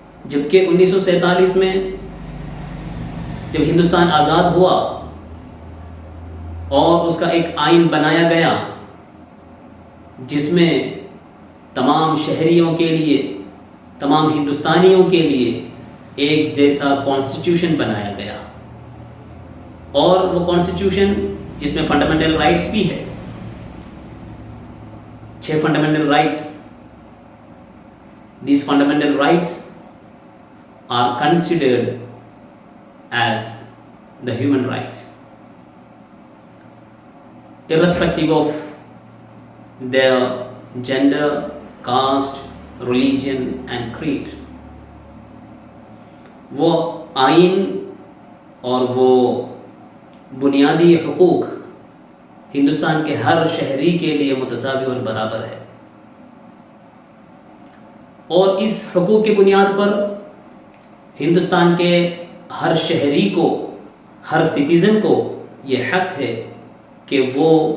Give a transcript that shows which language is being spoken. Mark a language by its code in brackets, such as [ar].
[ur] جبکہ 1947 میں جب ہندوستان آزاد ہوا اور اس کا ایک آئین بنایا گیا جس میں تمام شہریوں کے لیے، تمام ہندوستانیوں کے لیے ایک جیسا کانسٹیٹیوشن بنایا گیا، اور وہ کانسٹیٹیوشن جس میں فنڈامنٹل رائٹس بھی ہے، 6 fundamental rights. [en] These fundamental rights are considered as the human rights, irrespective of their gender, caste, religion and creed. [ur] وہ آئین اور وہ بنیادی حقوق ہندوستان کے ہر شہری کے لیے متساوی اور برابر ہے، اور اس حقوق کی بنیاد پر ہندوستان کے ہر شہری کو، ہر سٹیزن کو یہ حق ہے کہ وہ